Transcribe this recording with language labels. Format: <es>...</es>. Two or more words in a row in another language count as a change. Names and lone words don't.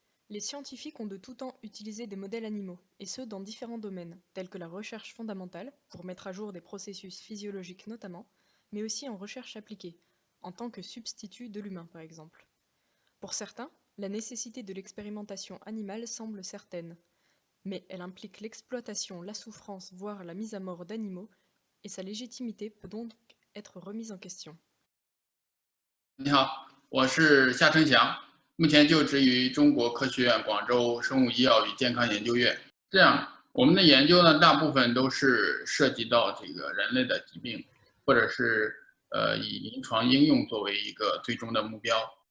<fr>Les scientifiques ont de tout temps utilisé des modèles animaux, et ce dans différents domaines, tels que la recherche fondamentale, pour mettre à jour des processus physiologiques notamment, mais aussi en recherche appliquée, en tant que substitut de l'humain par exemple. Pour certains, la nécessité de l'expérimentation animale semble certaine, mais elle implique l'exploitation, la souffrance, voire la mise à mort d'animaux, et sa légitimité peut donc être remise en question.</fr> <zh>你好，我是夏春祥，目前就职于中国科学院广州生物医药与健康研究院。这样，我们的研究呢，大部分都是涉及到这个人类的疾病，或者是以临床应用作为一个最终的目标。</zh>